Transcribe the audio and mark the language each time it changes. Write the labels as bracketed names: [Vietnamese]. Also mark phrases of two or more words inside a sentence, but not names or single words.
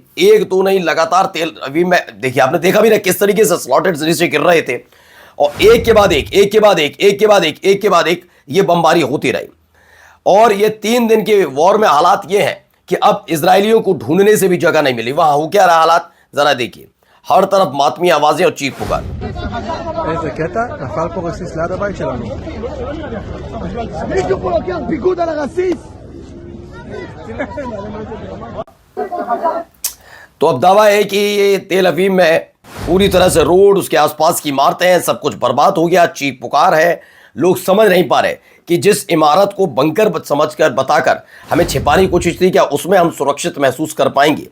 [Hindi] एक तो नहीं, लगातार तेल अवीव में देखिए, आपने देखा भी ना किस तरीके से स्लॉटेड से गिर रहे थे और एक के बाद एक ये बमबारी होती रही। और ये 3 दिन के वॉर में हालात ये हैं कि अब इजरायलियों को ढूंढने से भी जगह नहीं मिली। वहां हो क्या रहा हालात जरा देखिए, हर तरफ मातमी आवाजें और चीख पुकार। [Hebrew] איזה קטע? נפל פה רסיס ליד הבית שלנו. מישהו פה לוקח פיקוד על הרסיס! [Hindi] तो अब दावा है कि ये तेल अवीव में पूरी तरह से रोड, उसके आसपास की इमारतें हैं, सब कुछ बर्बाद हो गया, चीख पुकार है। लोग समझ नहीं पा रहे कि जिस इमारत को बंकर समझकर बताकर हमें छिपाने की कोशिश थी, क्या उसमें हम सुरक्षित महसूस कर पाएंगे।